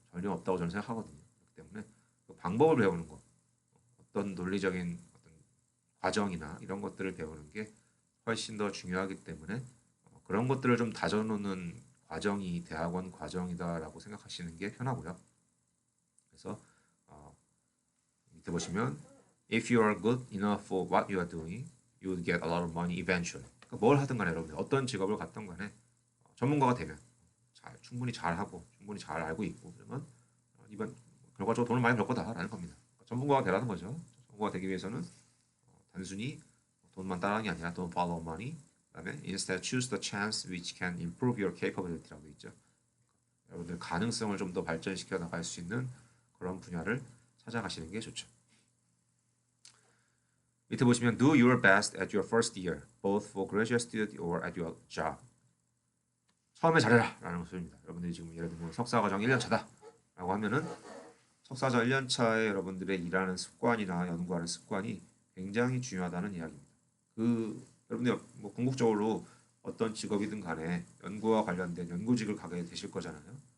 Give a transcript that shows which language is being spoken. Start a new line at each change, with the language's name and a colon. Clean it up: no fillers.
Korean: 전혀 없다고 저는 생각하거든요. 그렇기 때문에 그 방법을 배우는 거, 어떤 논리적인 어떤 과정이나 이런 것들을 배우는 게 훨씬 더 중요하기 때문에 그런 것들을 좀 다져놓는 과정이 대학원 과정이다라고 생각하시는 게 편하고요. 그래서 어, 밑에 보시면
English: If you are good enough for what you are doing, you will get a lot of money eventually.
Korean: 그러니까 뭘 하든 간에 여러분들 어떤 직업을 갖던 간에 전문가가 되면 충분히 잘하고 충분히 잘 알고 있고 그러면 이번 결과적으로 돈을 많이 벌 거다라는 겁니다. 그러니까 전문가가 되라는 거죠. 전문가가 되기 위해서는 단순히 돈만 따라하는 게 아니라 돈
English: follow money
Korean: 그다음에
English: instead choose the chance which can improve your capability
Korean: 라고 있죠. 여러분들 가능성을 좀 더 발전시켜 나갈 수 있는 그런 분야를 찾아가시는 게 좋죠. 밑에 보시면
English: do your best at your first year, both for graduate student or at your job.
Korean: 처음에 잘해라 라는 소리입니다. 여러분들이 지금 예를 들면 석사과정 1년 차다 라고 하면은 석사과정 1년 차에 여러분들의 일하는 습관이나 연구하는 습관이 굉장히 중요하다는 이야기입니다. 여러분들 뭐 궁극적으로 어떤 직업이든 간에 연구와 관련된 연구직을 가게 되실 거잖아요.